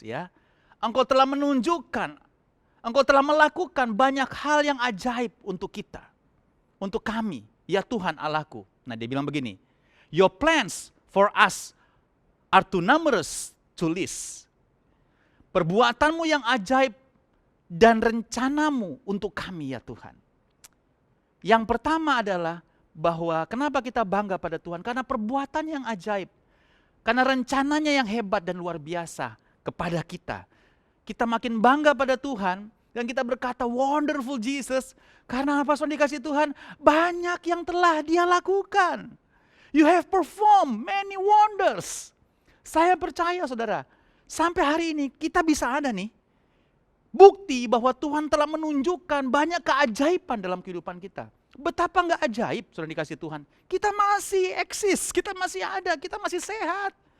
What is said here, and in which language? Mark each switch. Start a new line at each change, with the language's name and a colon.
Indonesian: Ya, Engkau telah menunjukkan, Engkau telah melakukan banyak hal yang ajaib untuk kita, untuk kami, ya Tuhan Allahku. Nah dia bilang begini,
English: your plans for us are too numerous to list.
Indonesian: Perbuatanmu yang ajaib dan rencanamu untuk kami ya Tuhan. Yang pertama adalah bahwa kenapa kita bangga pada Tuhan? Karena perbuatan yang ajaib. Karena rencananya yang hebat dan luar biasa kepada kita. Kita makin bangga pada Tuhan dan kita berkata
English: wonderful Jesus.
Indonesian: Karena apa saudara dikasih Tuhan? Banyak yang telah Dia lakukan.
English: You have performed many wonders.
Indonesian: Saya percaya saudara, sampai hari ini kita bisa ada nih bukti bahwa Tuhan telah menunjukkan banyak keajaiban dalam kehidupan kita. Betapa enggak ajaib saudara dikasih Tuhan. Kita masih eksis, kita masih ada, kita masih sehat.